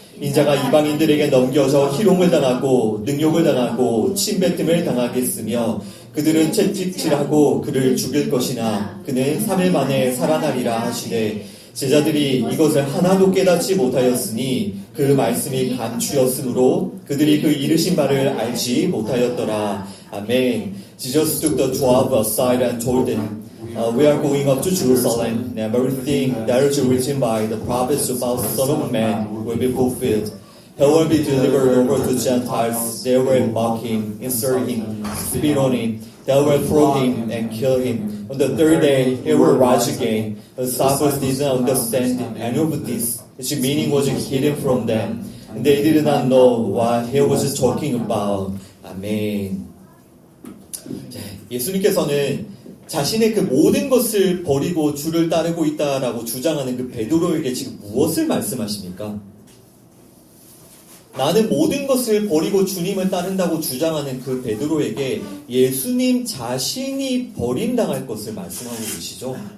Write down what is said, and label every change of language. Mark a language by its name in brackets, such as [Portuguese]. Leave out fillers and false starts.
[Korean] 인자가 이방인들에게 넘겨져 희롱을 당하고 능욕을 당하고 침뱉음을 당하겠으며 그들은 채찍질하고 그를 죽일 것이나 그는 3일 만에 살아나리라 하시되 제자들이 이것을 하나도 깨닫지 못하였으니 그 말씀이 감추였으므로 그들이 그 이르신 바를 알지 못하였더라. 아멘. [English] Jesus took the 12 aside and told them, we are going up to Jerusalem, and everything that is written by the prophets about the Son of Man will be fulfilled. He will be delivered over to Gentiles. They will mock him, insult him, spit on him. They will throw him and kill him. On the third day, he will rise again. The disciples did not understand any of this. Its meaning was hidden from them, and they did not know what he was talking about. [Korean] 아멘. 예수님께서는 자신의 그 모든 것을 버리고 주를 따르고 있다라고 주장하는 그 베드로에게 지금 무엇을 말씀하십니까? 나는 모든 것을 버리고 주님을 따른다고 주장하는 그 베드로에게 예수님 자신이 버림당할 것을 말씀하고 계시죠.